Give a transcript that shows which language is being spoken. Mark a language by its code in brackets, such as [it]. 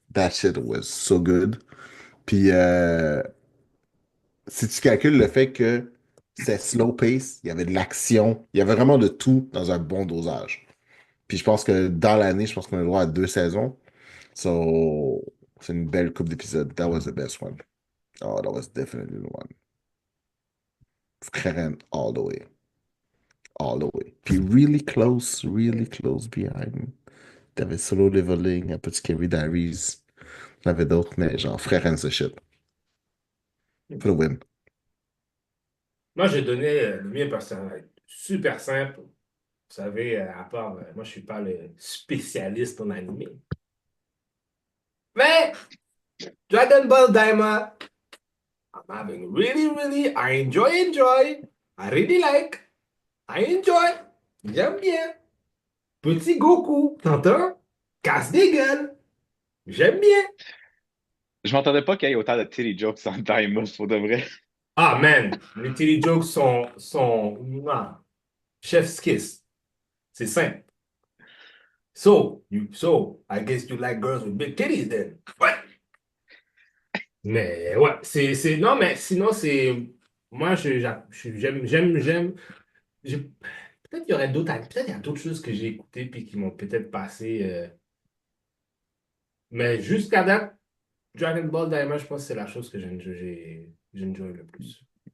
[en] That shit was so good. [fr] Puis, si tu calcules le fait que c'est slow pace, il y avait de l'action, il y avait vraiment de tout dans un bon dosage. Puis je pense que dans l'année, je pense qu'on a le droit à 2 saisons. So, c'est une belle coupe d'épisodes. [en] That was the best one. Oh, that was definitely the one. Karen all the way. All the way. Puis really close behind. [fr] T'avais Solo Leveling, un petit Carrie Diaries. T'avais d'autres, mais genre Frère ce shit. [en] For the win. [fr] Moi, j'ai donné le mien parce que ça va être super simple. Vous savez, à part, moi, je suis pas le spécialiste en anime. [en] Mais Dragon Ball Daima, I'm having I enjoy. I really like. I enjoy. [fr] J'aime bien. Petit Goku, t'entends? Casse des gueules. J'aime bien. Je m'entendais pas qu'il y ait autant de titty jokes en time, pour de vrai. Ah, man, les télé jokes mouah, chef's kiss. C'est simple. [en] I guess you like girls with big titties then. [fr] Ouais. Mais ouais, non, mais sinon, moi, j'ai- peut-être il y aurait peut-être il y a d'autres choses que j'ai écoutées puis qui m'ont peut-être passé. Mais jusqu'à date, Dragon Ball Daima, je pense que c'est la chose que j'ai enjoy le plus.